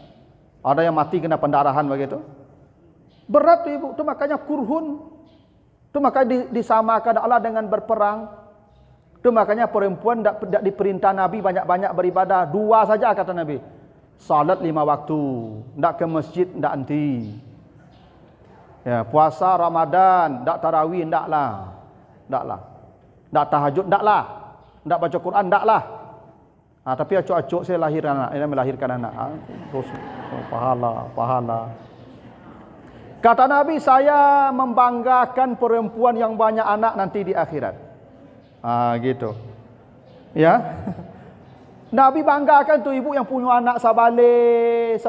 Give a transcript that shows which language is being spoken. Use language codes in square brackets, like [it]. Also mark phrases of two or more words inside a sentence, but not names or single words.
[id] Ada yang mati kena pendarahan begitu. Berat tu ibu, tu makanya kurhun. Tu makanya disamakan Allah dengan berperang. Tu makanya perempuan tidak diperintah Nabi banyak-banyak beribadah. 2 saja kata Nabi. Salat 5 waktu, ndak ke masjid ndak anti. Ya, puasa Ramadan, ndak tarawih ndaklah. Ndaklah. Ndak tahajud ndaklah. Ndak baca Quran ndaklah. Tapi acuk-acuk saya melahirkan anak. Terus pahala. Kata Nabi, saya membanggakan perempuan yang banyak anak nanti di akhirat. Gitu. Ya. Nabi banggakan tu ibu yang punya anak sabale 10.